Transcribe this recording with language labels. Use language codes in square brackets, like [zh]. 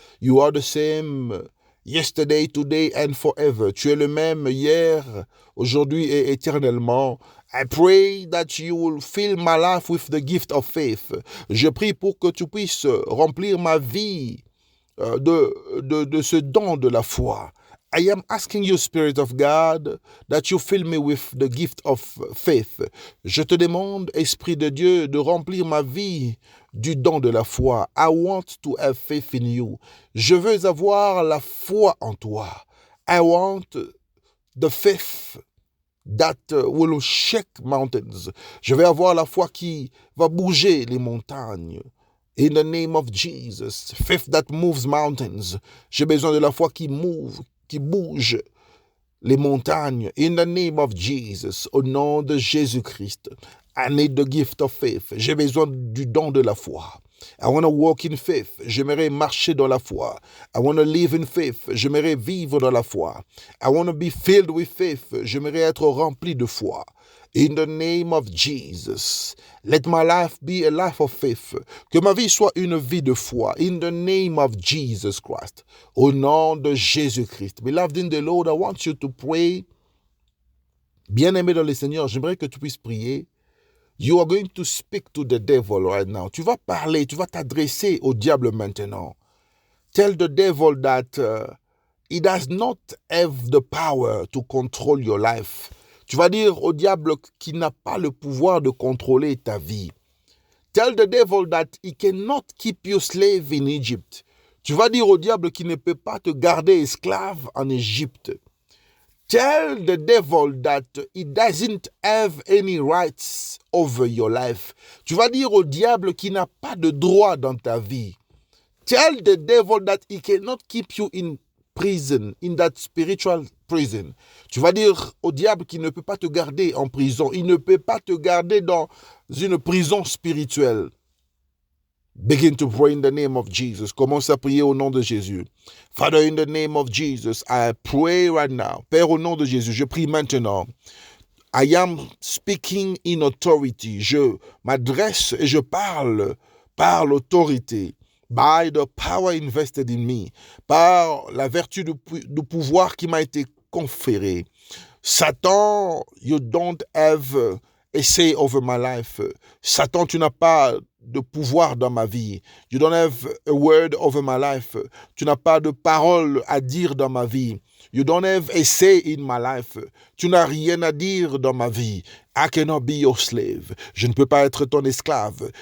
[en] You are the same yesterday, today and forever. [fr] Tu es le même hier, aujourd'hui et éternellement. [en] I pray that you will fill my life with the gift of faith. [fr] Je prie pour que tu puisses remplir ma vie de ce don de la foi. [en] I am asking you, Spirit of God, that you fill me with the gift of faith. [fr] Je te demande, Esprit de Dieu, de remplir ma vie du don de la foi. [en] I want to have faith in you. [fr] Je veux avoir la foi en toi. [en] I want the faith that will shake mountains. [fr] Je vais avoir la foi qui va bouger les montagnes. [en] In the name of Jesus, faith that moves mountains. [fr] J'ai besoin de la foi qui bouge les montagnes. [en] In the name of Jesus, [fr] au nom de Jésus-Christ, [en] I need the gift of faith. [fr] J'ai besoin du don de la foi. [en] I want to walk in faith. [fr] J'aimerais marcher dans la foi. [en] I want to live in faith. [fr] J'aimerais vivre dans la foi. [en] I want to be filled with faith. [fr] J'aimerais être rempli de foi. [en] In the name of Jesus, let my life be a life of faith. [fr] Que ma vie soit une vie de foi. [en] In the name of Jesus Christ. [fr] Au nom de Jésus-Christ. [en] Beloved in the Lord, I want you to pray. [fr] Bien-aimé dans le Seigneur, j'aimerais que tu puisses prier. [en] You are going to speak to the devil right now. [fr] Tu vas parler, tu vas t'adresser au diable maintenant. [en] Tell the devil that he does not have the power to control your life. [fr] Tu vas dire au diable qu'il n'a pas le pouvoir de contrôler ta vie. [en] Tell the devil that he cannot keep you slave in Egypt. [fr] Tu vas dire au diable qu'il ne peut pas te garder esclave en Égypte. [en] Tell the devil that he doesn't have any rights over your life. [fr] Tu vas dire au diable qu'il n'a pas de droit dans ta vie. [en] Tell the devil that he cannot keep you in prison, in that spiritual prison. [fr] Tu vas dire au diable qu'il ne peut pas te garder en prison. Il ne peut pas te garder dans une prison spirituelle. [en] Begin to pray in the name of Jesus. [fr] Commence à prier au nom de Jésus. [en] Father, in the name of Jesus, I pray right now. [fr] Père, au nom de Jésus, je prie maintenant. [en] I am speaking in authority. [fr] Je m'adresse et je parle par l'autorité. [en] By the power invested in me. [fr] Par la vertu du pouvoir qui m'a été conféré. [en] Satan, you don't have a say over my life. [fr] Satan, tu n'as pas de pouvoir dans ma vie. [en] You don't have a word over my life. [fr] Tu n'as pas de parole à dire dans ma vie. [en] You don't have a say in my life. [fr] Tu n'as rien à dire dans ma vie. [en] I cannot be your slave. [fr] Je ne peux pas être ton esclave.